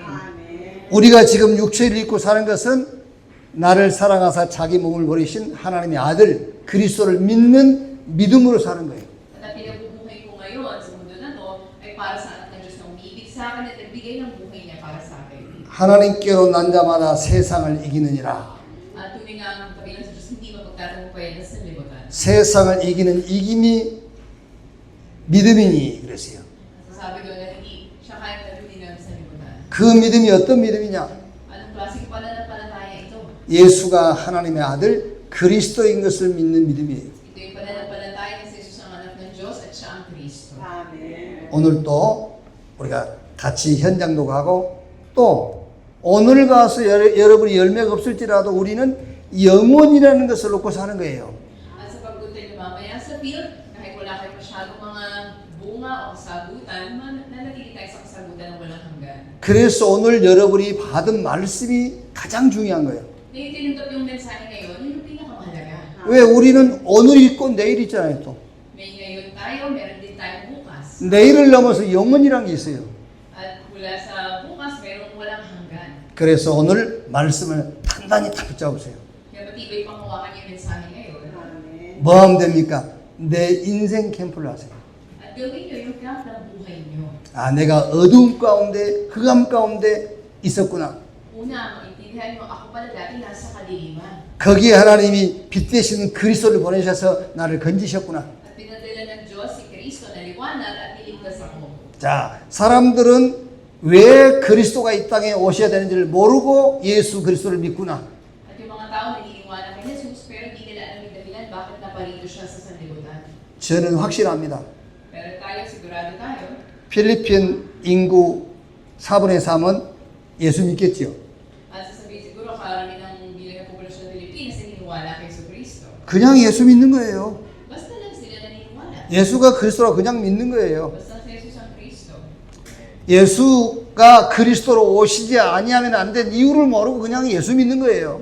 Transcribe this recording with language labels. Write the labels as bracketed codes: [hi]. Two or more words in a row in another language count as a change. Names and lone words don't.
[ko] 우리가 지금 육체를 입고 사는 것은 나를 사랑하사 자기 몸을 버리신 하나님의 아들 그리스도를 믿는 믿음으로 사는 거예요. [tl] At ang pinabubuhay ko ngayon sa mundo na to ay para sa anak ng Diyos na umiibig sa akin at nagbigay ng buhay niya para sa akin. [ko] 하나님께로 난 자마다 세상을 이기느니라. [tl] At tunay nga ang kabilang sa Diyos, hindi mapagtatagumpayan na sa libutan. [ko] 세상을 이기는 이김이 믿음이니 그랬어요. [tl] Sabi doon na hindi siya kaya talunin ng sa libutan. [ko] 그 믿음이 어떤 믿음이냐? [tl] Anong klaseng pananampalataya ito? [ko] 예수가 하나님의 아들 그리스도인 것을 믿는 믿음이에요. [tl] Ito yung pananampalataya na si Jesus ang anak ng Diyos at siya ang Kristo. [ko] 오늘 또 우리가 같이 현장도 가고 또 오늘 가서 여러분이 열매가 없을지라도 우리는 영원이라는 것을 놓고 사는 거예요. [tl] At sa pagpunta niyo mamaya sa field, kahit wala kayo masyadong mga bunga o sabuyan, kasagutan, nanatili tayo sa kasagutan ng walang hanggan. [ko] 그래서 오늘 여러분이 받은 말씀이 가장 중요한 거예요. [tl] Ngayon, tinuntok yung mensahe ngayon, yun yung pinakamahalaga. [ko] 왜 우리는 오늘 있고 내일 있잖아요 또. [tl] May ngayon tayo, meron din tayong bukas. [ko] 내일을 넘어서 영원이란 게 있어요. [tl] At mula sa bukas, merong walang hanggan. [ko] 그래서 오늘 말씀을 단단히 다 붙잡으세요. [tl] Kaya matibay pang hawakan yung mensahe ngayon. [ko] 뭐 하면 됩니까? 내 인생 캠프를 하세요. [tl] At gawin nyo yung camp ng buhay nyo. [ko] 아, 내가 어두움 가운데, 흑암 가운데 있었구나. [tl] Una, maintindihan nyo, ako pala dati nasa kadiliman. [ko] 거기에 하나님이 빛 되시는 그리스도를 보내셔서 나를 건지셨구나. [tl] At pinadala ng Diyos si Kristo na liwanag at niligtas ako. [ko] 자, 사람들은 왜 그리스도가 이 땅에 오셔야 되는지를 모르고 예수 그리스도를 믿구나. [tl] At yung mga tao naniniwala kay Jesus pero hindi nila alam yung dahilan bakit naparito siya sa sanlibutan. [ko] 저는 확실합니다. [tl] Pero tayo, sigurado tayo, [ko] 필리핀 인구 4분의 3은 예수 믿겠지요. [tl] at sasabihin siguro karami ng bilang ng populasyon ng Pilipinas naniniwala kay Kristo. [ko] 그냥 예수 믿는 거예요. [tl] Basta lang sila naniniwala. [ko] 예수가 그리스도라 그냥 믿는 거예요. [tl] Basta si Jesus ang Kristo. [ko] 예수가 그리스도로 오시지 아니하면 안 된 이유를 모르고 그냥 예수 믿는 거예요.